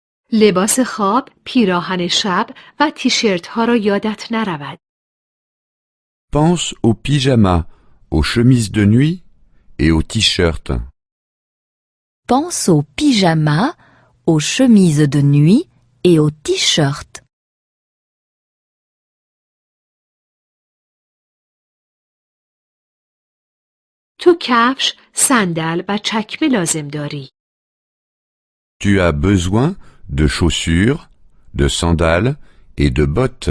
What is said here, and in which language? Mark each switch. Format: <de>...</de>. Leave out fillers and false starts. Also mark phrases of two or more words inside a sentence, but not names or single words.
<fa>لباس خواب، پیراهن شب و تیشرت ها را یادت نرود.</fa> <fr>Pense aux pyjamas, aux chemises de nuit et aux t-shirts. Pense aux pyjamas, aux chemises de nuit et aux t-shirts.</fr> <fa>تو کفش، صندل و چکمه لازم داری.</fa> <fr>Tu as besoin de chaussures, de sandales et de bottes.</fr>